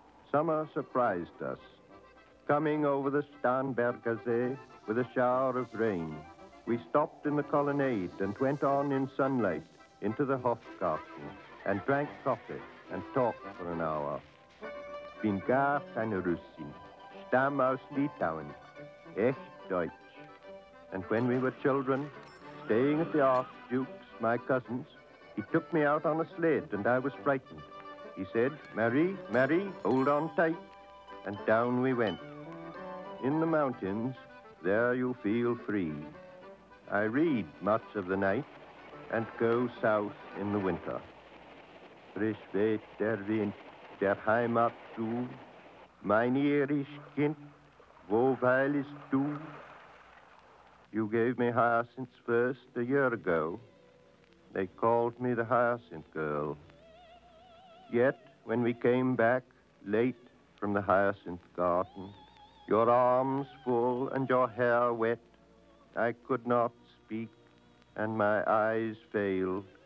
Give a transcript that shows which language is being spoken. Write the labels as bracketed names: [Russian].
[English] Summer surprised us, coming over the Starnbergersee with a shower of rain. We stopped in the colonnade and went on in sunlight into the Hofgarten and drank coffee and talked for an hour. [German] Bin gar keine Russin, stamm aus Litauen, echt Deutsch. [English] And when we were children, staying at the Archduke's, my cousin's, he took me out on a sled and I was frightened. He said, Marie, Marie, hold on tight. And down we went. In the mountains, there you feel free. I read much of the night and go south in the winter. [German] Frisch weht der Wind der Heimat zu, mein irisch Kind, wo weilest du? [English] You gave me hyacinths first a year ago. They called me the Hyacinth Girl. Yet, when we came back late from the Hyacinth Garden, your arms full and your hair wet, I could not speak, and my eyes failed.